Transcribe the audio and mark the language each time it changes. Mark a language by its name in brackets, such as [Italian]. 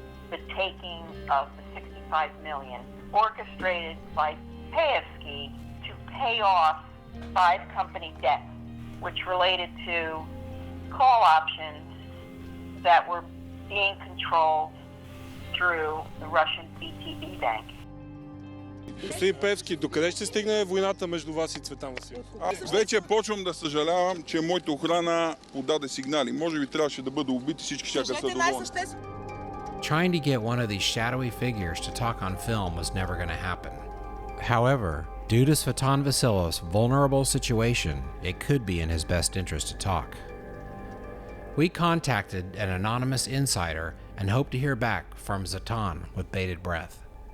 [English] The taking of the $65 million orchestrated by Pevsky to pay off 5 company debts, which related to call options that were being controlled through the Russian VTB bank. [Bulgarian] Господин Певски, докъде ще стигне войната между вас и Цветан Василев? Аз вече почвам да съжалявам, че моята охрана подаде сигнали. Може би трябваше да бъда убит и всички щяха да са доволни. [English] Trying to get one of these shadowy figures to talk on film was never going to happen. However, Due to Svetan Vasilov's vulnerable situation, it could be in his best interest to talk. We contacted an anonymous insider and hope to hear back from Svetan with bated breath.